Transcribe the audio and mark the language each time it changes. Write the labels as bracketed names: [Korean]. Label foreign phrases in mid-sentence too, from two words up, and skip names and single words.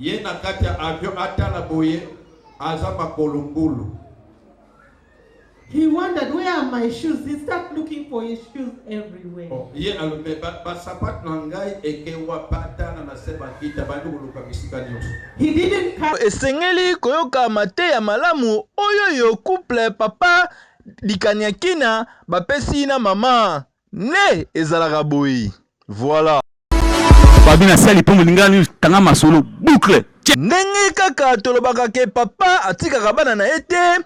[English] He wondered, where are my shoes? He started looking for his shoes everywhere. He didn't come. [Lingala] Esengeli koyoka mate ya malamu oyo yo couple papa likanyakina bapesi na mama ne ezalaka boyi. Voilà. Babina sali po mulinga ni tanga masolo boucle. Ndenge kaka tolobaka ke papa atikaka bana na ete.